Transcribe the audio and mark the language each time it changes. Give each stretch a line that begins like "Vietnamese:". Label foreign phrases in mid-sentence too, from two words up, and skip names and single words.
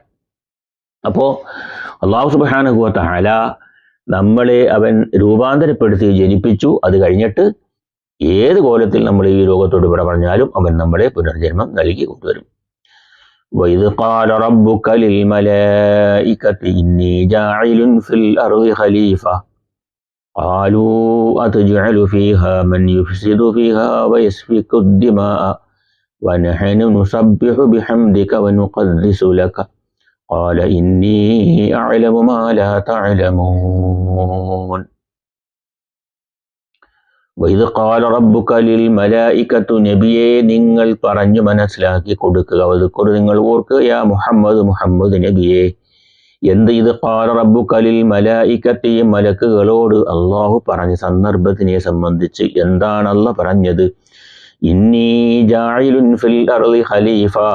Malayalam: അപ്പോൾ അല്ലാഹു
Arabic: سبحانه وتعالى
Malayalam: നമ്മളെ അവൻ രൂപാന്തരപ്പെടുത്തി ജനിപ്പിച്ചു. അത് കഴിഞ്ഞിട്ട് ഏത് കോലത്തിൽ നമ്മൾ ഈ ലോകത്തോട് വിട പറഞ്ഞാലും അവൻ നമ്മളെ പുനർജന്മം നൽകി കൊണ്ടുവരും.
Arabic: وإذ قال ربك للملائكة إني جاعل في الأرض خليفة قالوا أتجعل فيها من يفسد فيها ويسفك الدماء ونحن نسبح بحمدك ونقدس لك قال إني أعلم ما لا تعلمون وإذ قال ربك للملائكة
Malayalam: നബിയെ നിങ്ങൾ പറഞ്ഞു മനസ്സിലാക്കി കൊടുക്കുക വദ്കുർ നിങ്ങൾ ഓർക്കുക യാ മുഹമ്മദ് നബിയെ എന്ത് ഇത്
Arabic: قال ربك للملائكة
Malayalam: മലക്കുകളോട് അല്ലാഹു പറഞ്ഞ സന്ദർഭത്തിനെ സംബന്ധിച്ച് എന്താണ് അല്ലാഹു പറഞ്ഞത്
Arabic: إني جاعل في الأرض خليفة